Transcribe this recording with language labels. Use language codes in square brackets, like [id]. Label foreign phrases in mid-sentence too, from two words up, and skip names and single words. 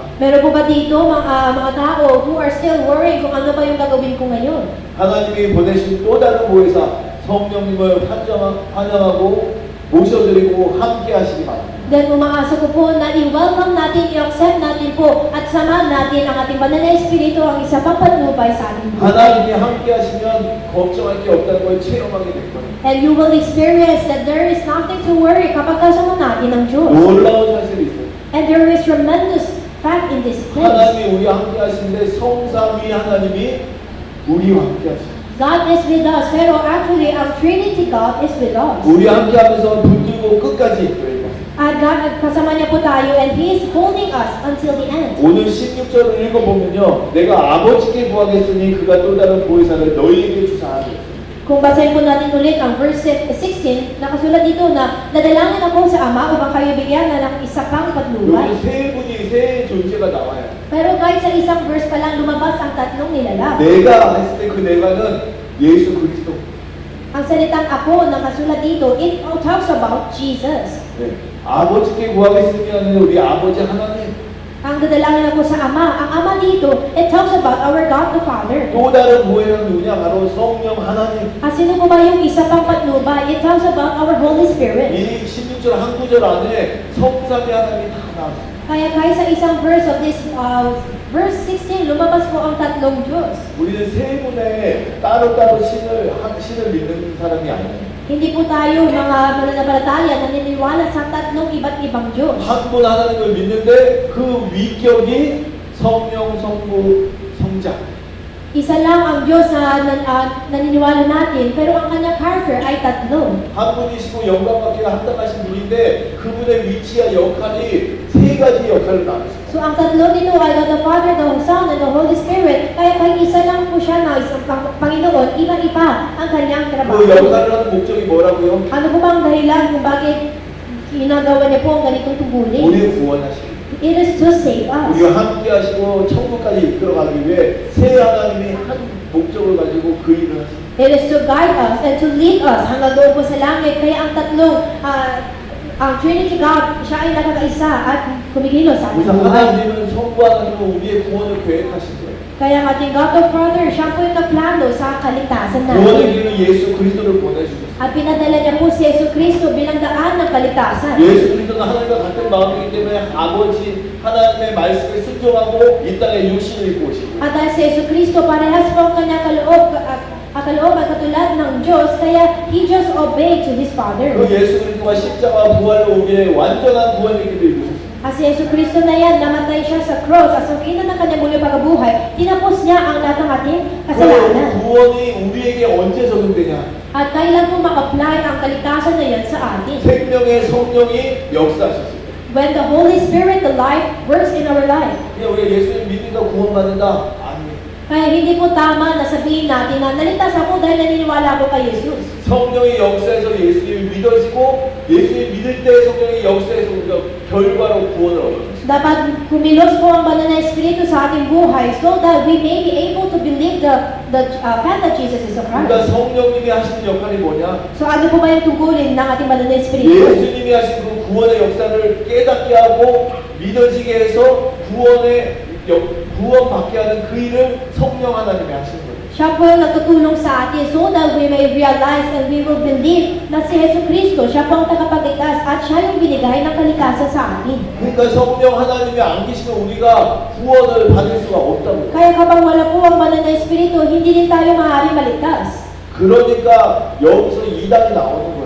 [tl] Meron po ba dito mga tao [en] who are still worrying [tl] kung ano ba yung gagawin ko ngayon? [ko] 하나님이 보내신 또 다른 보혜사 성령님을 환영하고 모셔드리고 함께 하시기 바랍니다. [tl] Then umaasa ko po na i-welcome natin, i-accept natin po at samahan natin ang ating banal na Espiritu ang isa pang patnubay sa ating buhay. [ko] 하나님이 함께 하시면 걱정할 게 없다는 걸 체험하게 될 거예요. [en] And you will experience that there is nothing to worry [tl] kapag kasama natin ang Diyos. [ko] 놀라운 사실이 있어요. [en] And there is tremendous fact in this place. [ko] 하나님이 우리와 함께 하시는데 성삼위 하나님이 우리와 함께 하십니다. [en] God is with us, pero actually ang Trinity God is with us. [ko] 우리와 함께 하면서 붙들고 끝까지 여행합니다. [en] At God, [tl] kasama niya po tayo [en] and He is holding us until the end. [ko] 오늘 16절을 읽어보면요 내가 아버지께 구하겠으니 그가 또 다른 보혜사를 너희에게 주사하겠습니다. [tl] Kung basahin po natin ulit ang verse 16, nakasulat dito na nadalangin ako sa Ama upang kayo bigyan na ng isa pang patnubay. [ko] 여기 세 분이 세 존재가 나와요. [tl] Pero kahit sa isang verse pa lang lumabas ang tatlong nilalang. [ko] 내가 했을 때 그 내가는 예수 그리스도. [tl] Ang salitang ako na kasulat dito, [en] it all talks about Jesus. [ko] 네. 아버지께 구하겠으면 우리 아버지 하나님. [tl] Ang dadalangin na po sa Ama, ang Ama dito, [en] it talks about our God the Father. [ko] 또 다른 보혜사는 누구냐? 바로 성령 하나님. [tl] At sino po ba yung isa pang patnubay? [en] It talks about our Holy Spirit. [ko] 이 16절 한 구절 안에 성삼위 하나님이 다 나왔어요. [tl] Kaya sa isang [en] verse of this, [tl] verse 16, lumabas po ang tatlong Diyos. [ko] 우리는 세 분의 따로따로 신을 믿는 사람이 아니에요. [tl] Hindi po tayo mga mananampalataya na naniniwala sa tatlong iba't ibang Diyos. [ko] 한 분 하나님을 믿는데 그 위격이 성령, 성부, 성자. [tl] Isa lang ang Diyos na naniniwala natin, pero ang kanyang character ay tatlo. [ko] 한 분이시고 영광 받기가 합당하신 분인데 그분의 위치와 역할이 세 가지 역할을 나눴어요. [en] So [tl] ang tatlo dito ay [en] God the Father, the Son, and the Holy Spirit. [tl] Kaya kahit isa lang po siya na isang Panginoon, iba-iba ang kanyang [ko] 그 [tl] trabaho. [ko] 역할을 하는 목적이 뭐라고요? [tl] Ano po ba ang dahilan kung bakit ginagawa niya po ang ganitong tungkulin? [ko] 우리를 구원하시고 [en] It is to save us. [ko] 우리와 함께 하시고 천국까지 이끌어가기 위해 세 하나님이 한 목적을 가지고 그 일을 하십니다. [en] It is to guide us and to lead us [tl] hanggang doon po sa langit. Kaya ang tatlong, ang Trinity God, siya ay nakakaisa at kumikilos sa ating [ko] 그래서 [tl] buhay. [ko] 하나님은 성부 하나님은 우리의 구원을 계획하신 거예요. [tl] Kaya ang ating God the Father, siya po yung nagplano sa kaligtasan [ko] 구원의 [tl] natin. [ko] 길은 예수 그리스도를 보내주셨어요. [tl] At pinadala niya po si Yesu Cristo bilang daan ng kaligtasan. [ko] 예수 그리스도는 하나님과 같은 마음이기 때문에 아버지 하나님의 말씀에 순종하고 이 땅에 육신을 입고 오시고 [tl] At dahil si Yesu Cristo, parehas po ang kanyang kalooban katulad ng Diyos, kaya [en] He just obeyed to His Father. [ko] 그 예수 그리스도가 십자가 부활로 우리의 완전한 구원의 길을 입으셨어요. [tl] At si Yesu Cristo na yan, namatay siya sa cross. At sa kina ng kanyang muling pagkabuhay, tinapos niya ang lahat ng ating kasalanan. [ko] 그 구원이 우리에게 언제 적용되냐? [tl] At kailan po mag-apply ang kaligtasan na yan sa atin? [ko] 생명의 성령이 역사하셨어요. [en] When the Holy Spirit, the life, works in our life. [ko] 그냥 우리가 예수님 믿으니까 구원받는다? 아니에요. [tl] Kaya hindi po tama na sabihin natin na naligtas ako dahil naniniwala ako kay Jesus. [ko] 성령의 역사에서 예수님이 믿어지고 예수님 믿을 때 성령의 역사에서 우리가 결과로 구원을 얻어요. [tl] Dapat kumilos po ang banal na Espiritu sa ating buhay [en] so that we may be able to believe the fact that Jesus is a [ko] 그러니까 [en] Christ. [ko] 성령님이 하시는 역할이 뭐냐? [tl] So ano po ba yung tungkulin ng ating banal na Espiritu? [ko] 예수님이 하신 그 구원의 역사를 깨닫게 하고 믿어지게 해서 구원받게 하는 그 일을 성령 하나님이 하시는 거예요. [tl] Siya po yung natutulong sa atin [en] so that we may realize and we will believe [tl] na si Yesu Cristo, siya po ang tagapagligtas at siya yung binigay ng kaligtasan sa atin. [ko] 그러니까 성령 하나님이 안 계시면 우리가 구원을 받을 수가 없다고요. [tl] Kaya kapag wala po ang banal na Espiritu, hindi din tayo maaari maligtas. [ko] 그러니까 여기서 이단이 나오는 거예요.